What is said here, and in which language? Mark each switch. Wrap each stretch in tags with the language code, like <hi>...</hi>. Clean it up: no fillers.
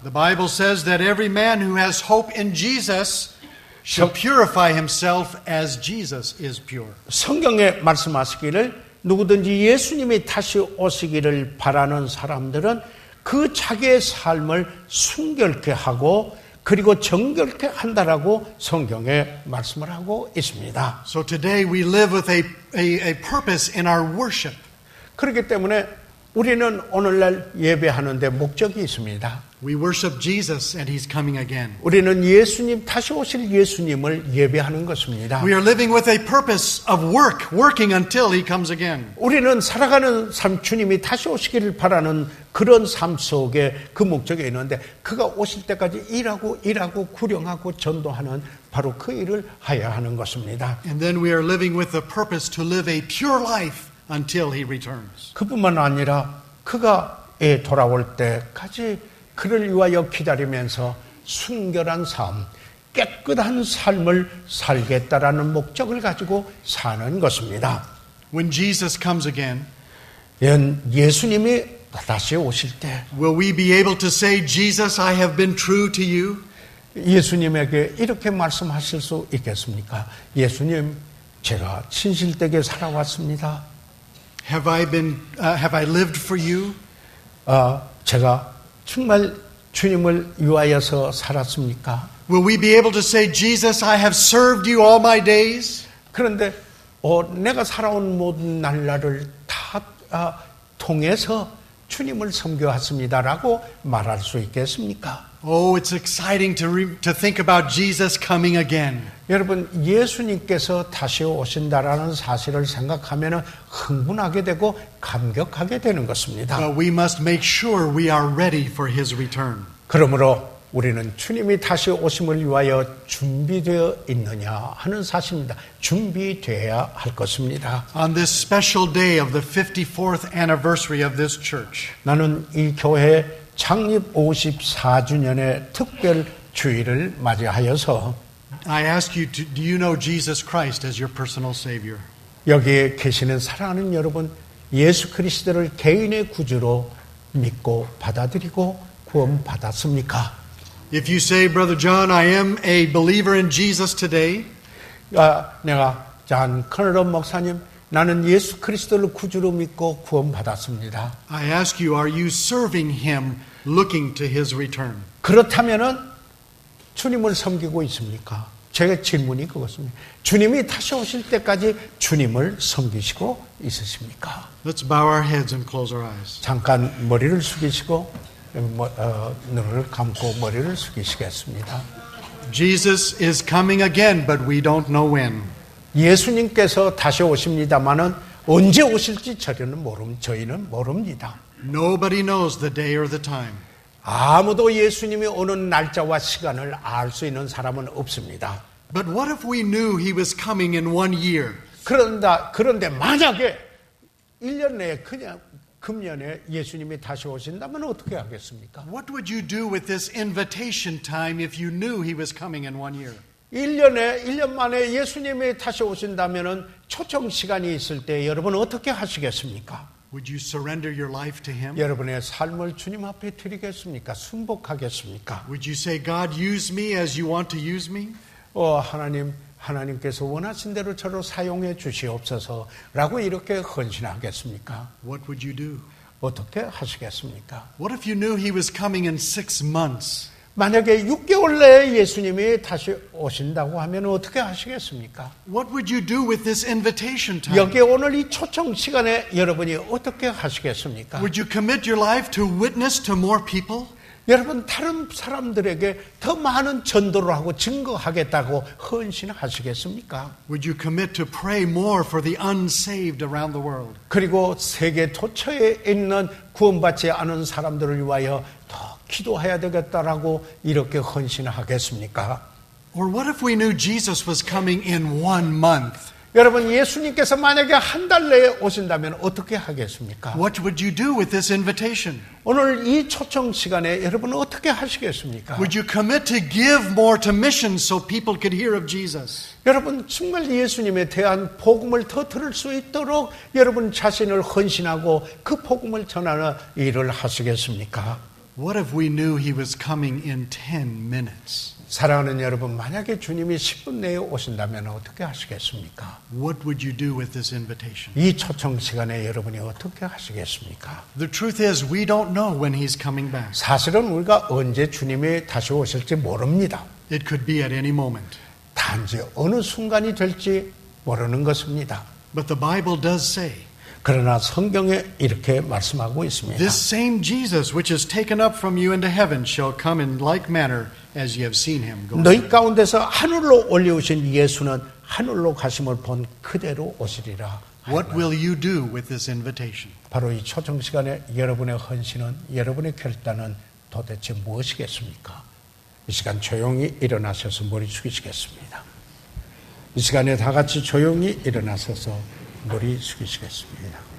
<en>The Bible says that every man who has hope in Jesus shall purify himself as Jesus is pure.</en> <ko>성경에 말씀하시기를 누구든지 예수님이 다시 오시기를 바라는 사람들은 그 자기의 삶을 순결케 하고 그리고 정결케 한다라고 성경에 말씀을 하고 있습니다.</ko> <en>So today we live with a purpose in our worship.</en> <ko>그렇기 때문에 우리는 오늘날 예배하는데 목적이 있습니다.</ko> <en>We worship Jesus and He's coming again.</en> <ko>우리는 예수님, 다시 오실 예수님을 예배하는 것입니다.</ko> <en>We are living with a purpose of working until He comes again.</en> <ko>우리는 살아가는 삶, 주님이 다시 오시기를 바라는 그런 삶 속에 그 목적이 있는데 그가 오실 때까지 일하고 구령하고 전도하는 바로 그 일을 해야 하는 것입니다.</ko> <en>And then we are living with the purpose to live a pure life until He returns.</en> <ko>그뿐만 아니라 그가 돌아올 때까지 그를 위하여 기다리면서 순결한 삶, 깨끗한 삶을 살겠다라는 목적을 가지고 사는 것입니다.</ko> <en>When Jesus comes again,</en> <ko>예수님이 다시 오실 때</ko> <en>will we be able to say, Jesus, I have been true to you?</en> <ko>예수님에게 이렇게 말씀하실 수 있겠습니까? 예수님, 제가 진실되게 살아왔습니다.</ko> <en>Have I lived for you?</en> <ko>제가 정말 주님을 위하여서 살았습니까?</ko> <en>Will we be able to say, Jesus, I have served you all my days?</en> <ko>그런데 내가 살아온 모든 날라를 다 통해서 주님을 섬겨왔습니다라고 말할 수 있겠습니까?</ko> <en>Oh, it's exciting to think about Jesus coming again.</en> <ko>여러분, 예수님께서 다시 오신다라는 사실을 생각하면 흥분하게 되고 감격하게 되는 것입니다.</ko> <en>But we must make sure we are ready for His return.</en> <ko>그러므로 우리는 주님이 다시 오심을 위하여 준비되어 있느냐 하는 사실입니다. 준비되어야 할 것입니다.</ko> <en>On this special day of the 54th anniversary of this church,</en> <ko>나는 이 교회 창립 54주년의 특별 주일을 맞이하여서</ko> <en>I ask you, do you know Jesus Christ as your personal Savior?</en> <ko>여기에 계시는 사랑하는 여러분, 예수 그리스도를 개인의 구주로 믿고 받아들이고 구원받았습니까?</ko> <en>If you say, Brother John, I am a believer in Jesus today,</en> <ko>내가 잔 커널런 목사님, 나는 예수 그리스도를 구주로 믿고 구원받았습니다.</ko> <en>I ask you, are you serving Him looking to His return?</en> <ko>그렇다면은 주님을 섬기고 있습니까? 제 질문이 그것입니다. 주님이 다시 오실 때까지 주님을 섬기시고 있으십니까?</ko> <en>Let's bow our heads and close our eyes.</en> <ko>잠깐 머리를 숙이시고 눈을 감고 머리를 숙이시겠습니다.</ko> <en>Jesus is coming again, but we don't know when.</en> <ko>예수님께서 다시 오십니다마는 언제 오실지 저희는 모릅니다.</ko> <en>Nobody knows the day or the time.</en> <ko>아무도 예수님이 오는 날짜와 시간을 알 수 있는 사람은 없습니다.</ko> <en>But what if we knew He was coming in 1 year?</en> <ko>그런데 만약에 1년 내에 그냥 금년에 예수님이 다시 오신다면 어떻게 하겠습니까?</ko> <en>What would you do with this invitation time if you knew He was coming in 1 year?</en> <ko>1년 만에 예수님이 다시 오신다면 초청 시간이 있을 때 여러분 어떻게 하시겠습니까?</ko> <en>Would you surrender your life to Him?</en> <ko>여러분의 삶을 주님 앞에 드리겠습니까? 순복하겠습니까?</ko> <en>Would you say, God, use me as you want to use me?</en> <ko>하나님께서 원하신 대로 저를 사용해 주시옵소서라고 이렇게 헌신하겠습니까?</ko> <en>What would you do?</en> <ko>어떻게 하시겠습니까?</ko> <en>What if you knew He was coming in 6 months?</en> <ko>만약에 6개월 내에 예수님이 다시 오신다고 하면 어떻게 하시겠습니까?</ko> <en>What would you do with this invitation time?</en> <ko>여기 오늘 이 초청 시간에 여러분이 어떻게 하시겠습니까?</ko> <en>Would you commit your life to witness to more people?</en> <ko>여러분 다른 사람들에게 더 많은 전도를 하고 증거하겠다고 헌신하시겠습니까?</ko> <en>Would you commit to pray more for the unsaved around the world?</en> <ko>그리고 세계 도처에 있는 구원받지 않은 사람들을 위하여 더 기도해야 되겠다라고 이렇게 헌신하겠습니까?</ko> <en>Or what if we knew Jesus was coming in 1 month?</en> <ko>여러분 예수님께서 만약에 한 달 내에 오신다면 어떻게 하겠습니까?</ko> <en>What would you do with this invitation?</en> <ko>오늘 이 초청 시간에 여러분 어떻게 하시겠습니까?</ko> <en>Would you commit to give more to missions so people could hear of Jesus?</en> <ko>여러분 정말 예수님에 대한 복음을 더 들을 수 있도록 여러분 자신을 헌신하고 그 복음을 전하는 일을 하시겠습니까?</ko> <en>What if we knew He was coming in 10 minutes?</en> <ko>사랑하는 여러분, 만약에 주님이 10분 내에 오신다면 어떻게 하시겠습니까?</ko> <en>What would you do with this invitation?</en> <ko>이 초청 시간에 여러분이 어떻게 하시겠습니까?</ko> <en>The truth is, we don't know when He's coming back.</en> <ko>사실은 우리가 언제 주님이 다시 오실지 모릅니다.</ko> <en>It could be at any moment.</en> <ko>단지 어느 순간이 될지 모르는 것입니다.</ko> <en>But the Bible does say,</en> <ko>그러나 성경에 이렇게 말씀하고 있습니다.</ko> <en>this same Jesus which is taken up from you into heaven shall come in like manner as you have seen Him go.</en> <ko>너희 가운데서 하늘로 올려오신 예수는 하늘로 가심을 본 그대로 오시리라.</ko> <en>What will you do with this invitation?</en> <ko>바로 이 초청 시간에 여러분의 헌신은, 여러분의 결단은 도대체 무엇이겠습니까? 이 시간 조용히 일어나셔서 머리 숙이시겠습니다. 이 시간에 다 같이 조용히 일어나셔서 머리 숙이시겠습니다.</ko>